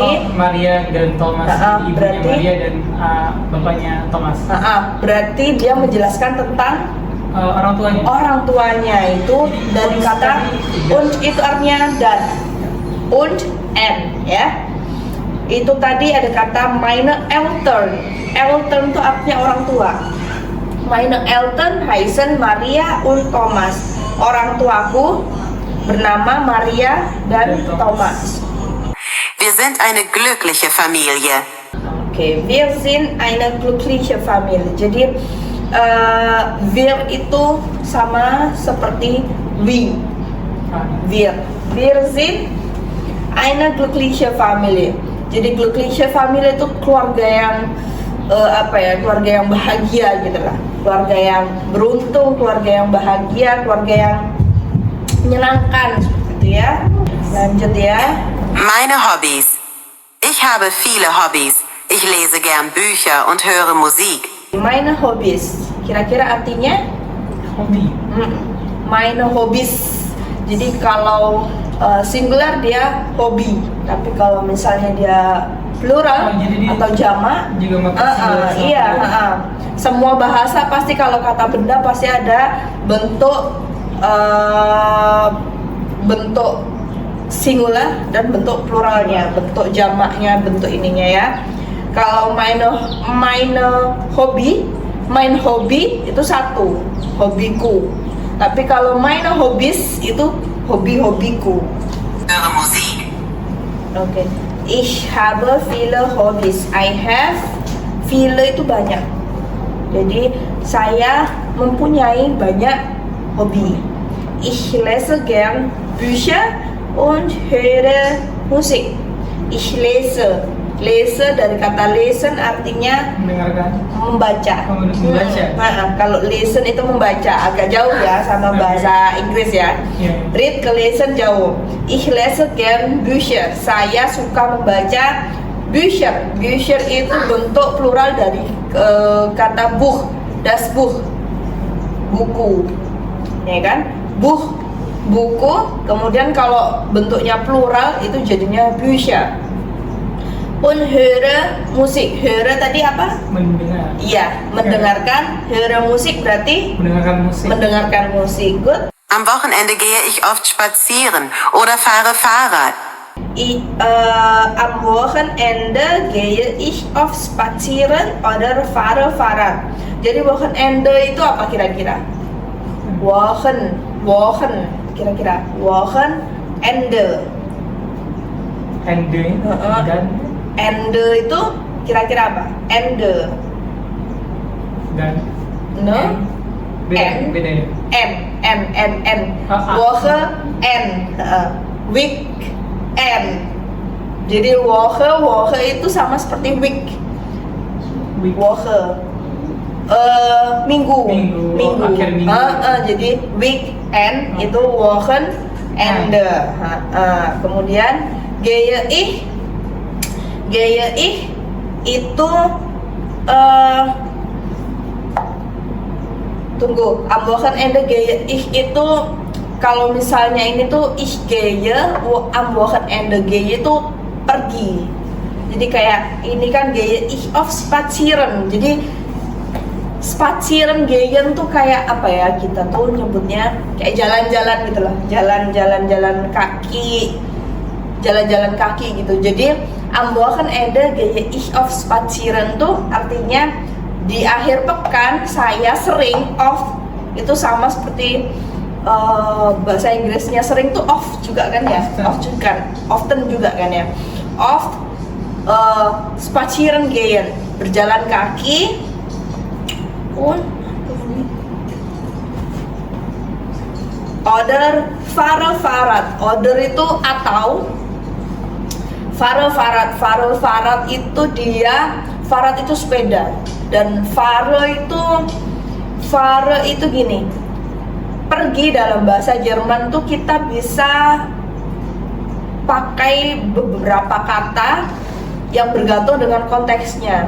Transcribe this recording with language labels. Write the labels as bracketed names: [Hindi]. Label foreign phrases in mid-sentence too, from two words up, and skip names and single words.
[Indonesian] Maria dan Thomas. Ibunya berarti, Maria dan bapaknya Thomas. Berarti dia menjelaskan tentang orang tuanya. Orang tuanya itu dari kata und itu artinya dan. Und N ya. Itu tadi ada kata [German] meine Eltern. [Indonesian] Eltern itu artinya orang tua. [German] Meine Eltern heißen Maria und Thomas. [Indonesian] Orang tuaku bernama Maria dan Thomas. [German] Wir sind eine glückliche Familie. Oke, wir sind eine glückliche Familie. [Indonesian] Jadi wir itu sama seperti we. [German] Wir sind eine glückliche Familie. [Indonesian] Jadi [German] glückliche Familie [Indonesian] itu keluarga yang keluarga yang bahagia gitu lah. Keluarga yang beruntung, keluarga yang bahagia, keluarga yang menyenangkan seperti itu ya. Lanjut ya. [German] Meine Hobbys. Ich Ich habe viele Hobbys. Ich lese gern Bücher und höre Musik. Meine Hobbys. [Indonesian] Kira-kira artinya? Hobi. [German] Meine Hobbys. [Indonesian] Jadi kalau singular dia hobi, tapi kalau misalnya dia plural Oh, jadi dia atau jamak juga pakai singular sama iya, plural. semua bahasa pasti kalau kata benda pasti ada bentuk bentuk singular dan bentuk pluralnya, bentuk jamaknya, bentuk ininya ya. Kalau main hobi itu satu, hobiku. Tapi kalau [German] meine Hobbys [Indonesian] itu hobi-hobiku. [German] Höre Musik. Oke. Ich habe viele Hobbys. [English] I have [Indonesian] viele itu banyak. Jadi saya mempunyai banyak hobi. [German] Ich lese gern Bücher und höre Musik. Ich lese. [Indonesian] Lese dari kata lesen artinya Mendengarkan. membaca. Oh, membaca. Kalau listen itu membaca, agak jauh ya sama bahasa Inggris ya. Iya. Read ke lesen jauh. [German] Ich lese gern Bücher. [Indonesian] Saya suka membaca Bücher. Bücher itu bentuk plural dari kata Buch, [German] das Buch, [Indonesian] buku, ya kan? Buch, buku. Kemudian kalau bentuknya plural itu jadinya Bücher. [German] Und höre Musik. Höre tadi apa? [Indonesian] Mendengar. Iya, mendengarkan. [German] Höre Musik [Indonesian] berarti Mendengarkan musik. mendengarkan musik. Good. [German] Am Wochenende gehe ich oft spazieren oder fahre Fahrrad. Am Wochenende gehe ich oft spazieren oder fahre Fahrrad. [Indonesian] Jadi Wochenende itu apa kira-kira? Wochen kira-kira. Wochenende. Ende dan Ende itu kira-kira apa? Ende. No? beda N. beda ya. N. Ah. [German] Woche N. [English] Week N. [Indonesian] Jadi woche itu sama seperti week. Week. Woche. Minggu. Minggu. Akhir minggu. Jadi weekend itu [German] Wochen Ende. [Indonesian] Kemudian [German] gehe ich [Indonesian] itu tunggu, [German] am Wochenende gehe ich [Indonesian] itu kalau misalnya ini tuh [German] ich gehe, am Wochenende gehe [Indonesian] itu pergi. Jadi kayak ini kan [German] gehe ich auf spazieren. [Indonesian] Jadi [German] spazieren gehen [Indonesian] tuh kayak apa ya, kita tuh nyebutnya kayak jalan-jalan gitu loh, jalan-jalan kaki, jalan-jalan kaki gitu. Jadi [German] am Wochenende gehe ich auf spazieren [Indonesian] tuh artinya di akhir pekan saya sering off, itu sama seperti bahasa Inggrisnya sering tuh off juga kan ya, off juga, often juga kan ya, [German] off spazieren gehen, [Indonesian] berjalan kaki. [German] Oder fahre Fahrrad. [Indonesian] Oder itu atau [German] fahre Fahrrad [Indonesian] itu dia, Fahrrad itu sepeda, dan fahre itu gini, pergi dalam bahasa Jerman tuh kita bisa pakai beberapa kata yang bergantung dengan konteksnya.